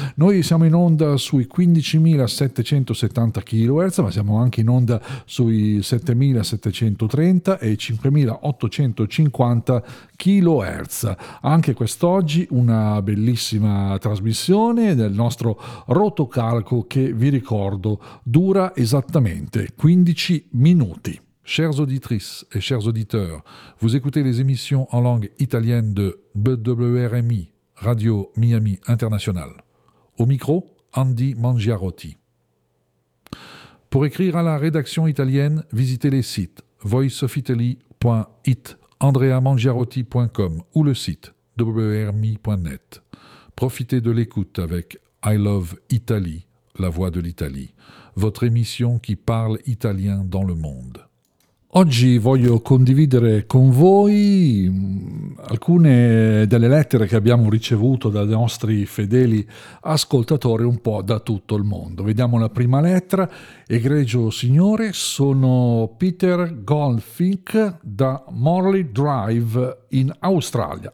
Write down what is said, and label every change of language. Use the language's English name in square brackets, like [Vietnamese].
[Italian] Noi siamo in onda sui 15.770 kHz, ma siamo anche in onda sui 7.730 e 5.850 kHz. Anche quest'oggi una bellissima trasmissione del nostro rotocalco, che vi ricordo dura esattamente 15 minuti. [French] Chers auditrices et chers auditeurs, vous écoutez les émissions en langue italienne de WRMI, Radio Miami International. Au micro, Andy Mangiarotti. Pour écrire à la rédaction italienne, visitez les sites voiceofitaly.it, andreamangiarotti.com ou le site wrmi.net. Profitez de l'écoute avec I Love Italy, la voix de l'Italie, votre émission qui parle italien dans le monde. [Italian] Oggi voglio condividere con voi alcune delle lettere che abbiamo ricevuto dai nostri fedeli ascoltatori un po' da tutto il mondo. Vediamo la prima lettera. Egregio signore, sono Peter Goldfink da Morley Drive in Australia.